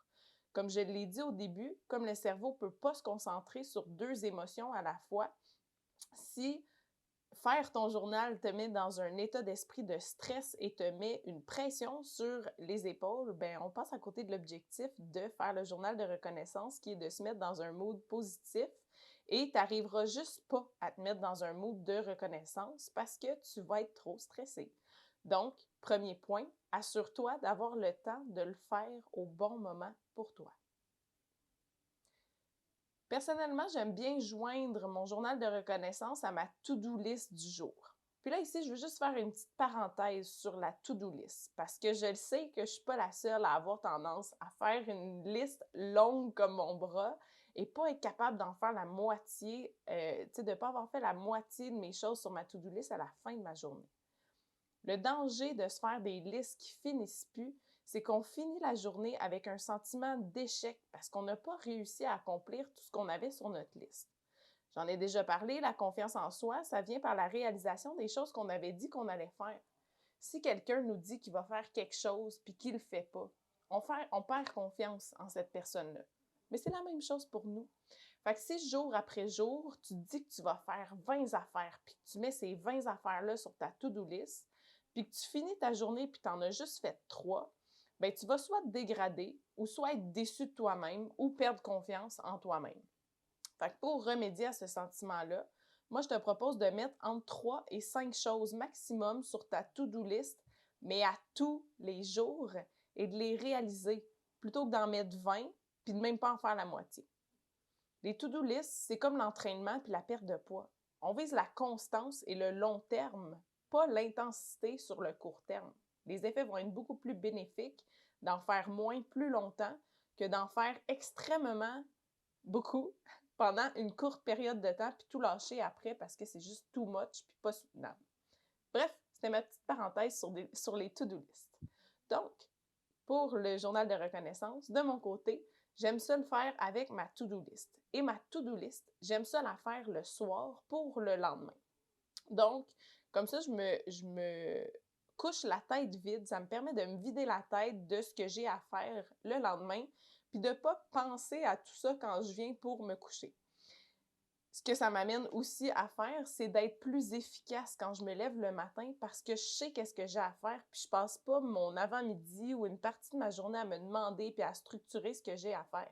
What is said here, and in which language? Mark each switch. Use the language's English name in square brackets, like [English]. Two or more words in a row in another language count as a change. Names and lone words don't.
[French] Comme je l'ai dit au début, comme le cerveau ne peut pas se concentrer sur 2 émotions à la fois, si faire ton journal te met dans un état d'esprit de stress et te met une pression sur les épaules, ben on passe à côté de l'objectif de faire le journal de reconnaissance qui est de se mettre dans un mood positif et tu n'arriveras juste pas à te mettre dans un mood de reconnaissance parce que tu vas être trop stressé. Donc, premier point, assure-toi d'avoir le temps de le faire au bon moment pour toi. Personnellement, j'aime bien joindre mon journal de reconnaissance à ma [English] to-do list [French] du jour. Puis là, ici, je veux juste faire une petite parenthèse sur la [English] to-do list [French] parce que je le sais que je ne suis pas la seule à avoir tendance à faire une liste longue comme mon bras et pas être capable d'en faire la moitié, de ne pas avoir fait la moitié de mes choses sur ma [English] to-do list [French] à la fin de ma journée. Le danger de se faire des listes qui finissent plus, c'est qu'on finit la journée avec un sentiment d'échec parce qu'on n'a pas réussi à accomplir tout ce qu'on avait sur notre liste. J'en ai déjà parlé, la confiance en soi, ça vient par la réalisation des choses qu'on avait dit qu'on allait faire. Si quelqu'un nous dit qu'il va faire quelque chose puis qu'il ne le fait pas, on perd confiance en cette personne-là. Mais c'est la même chose pour nous. Fait que si jour après jour, tu te dis que tu vas faire 20 affaires puis que tu mets ces 20 affaires-là sur ta [English] to-do list, [French] puis que tu finis ta journée puis tu en as juste fait 3, ben tu vas soit te dégrader ou soit être déçu de toi-même ou perdre confiance en toi-même. Fait que pour remédier à ce sentiment-là, moi, je te propose de mettre entre 3 et 5 choses maximum sur ta [English] to-do list, [French] mais à tous les jours, et de les réaliser, plutôt que d'en mettre 20 puis de même pas en faire la moitié. Les [English] to-do list, [French] c'est comme l'entraînement puis la perte de poids. On vise la constance et le long terme, pas l'intensité sur le court terme. Les effets vont être beaucoup plus bénéfiques d'en faire moins plus longtemps que d'en faire extrêmement beaucoup pendant une courte période de temps puis tout lâcher après parce que c'est juste [English] too much [French] puis pas soutenable. Bref, c'était ma petite parenthèse sur les [English] to-do list. [French] Donc, pour le journal de reconnaissance, de mon côté, j'aime ça le faire avec ma [English] to-do list. [French] Et ma [English] to-do list, [French] j'aime ça la faire le soir pour le lendemain. Donc, comme ça, je me couche la tête vide. Ça me permet de me vider la tête de ce que j'ai à faire le lendemain, puis de ne pas penser à tout ça quand je viens pour me coucher. Ce que ça m'amène aussi à faire, c'est d'être plus efficace quand je me lève le matin parce que je sais qu'est-ce que j'ai à faire, puis je passe pas mon avant-midi ou une partie de ma journée à me demander puis à structurer ce que j'ai à faire.